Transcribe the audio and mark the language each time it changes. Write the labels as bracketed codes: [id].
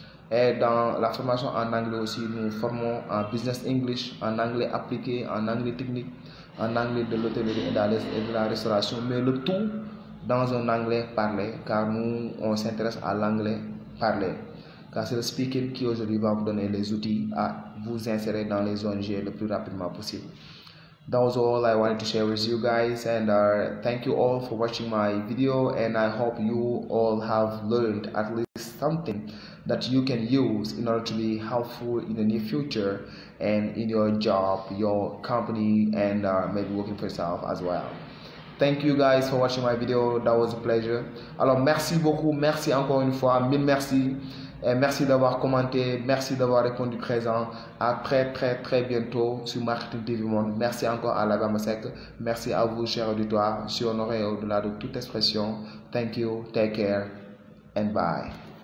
[fr] Et dans la formation en anglais aussi, nous formons en business English, en anglais appliqué, en anglais technique, en anglais de l'hôtellerie et de la restauration, mais le tout dans un anglais parlé, car nous, on s'intéresse à l'anglais parlé. Car c'est le speaking qui aujourd'hui va vous donner les outils à vous insérer dans les ONG le plus rapidement possible. [en] That was all I wanted to share with you guys, and thank you all for watching my video, and I hope you all have learned at least something that you can use in order to be helpful in the near future and in your job, your company, and maybe working for yourself as well. Thank you guys for watching my video. That was a pleasure. [fr] Alors merci beaucoup, merci encore une fois, mille merci. Et merci d'avoir commenté, merci d'avoir répondu présent. À très bientôt sur Marketing TV Monde. Merci encore à la Gamasek. Merci à vous, chers auditoires. Je suis honoré au-delà de toute expression. [en] Thank you, take care, and bye.